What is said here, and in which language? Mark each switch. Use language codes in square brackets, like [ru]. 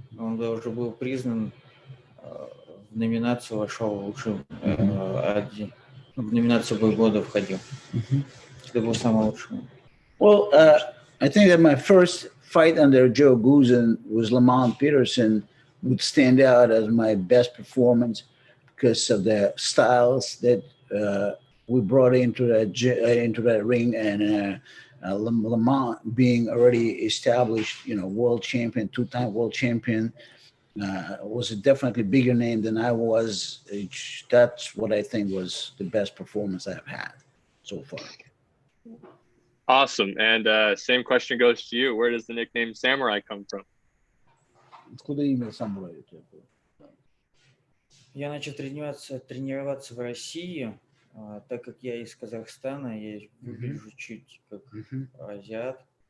[ru] Он уже был признан, в номинацию вошел лучший, в номинацию бой года входил. Это был самый лучший. [en] Well, I think that my first fight under Joe Guzan was Lamont Peterson would stand out as my best performance because of the styles that we brought into that ring, and Lamont being already established, world champion, 2-time world champion, was a definitely bigger name than I was. That's what I think was the best performance I've had so far. Awesome. And same question goes to you. Where does the nickname Samurai come from? [ru] Откуда имя Самурай? Я начал тренироваться в России, так как я из Казахстана, я выгляжу чуть как азиат.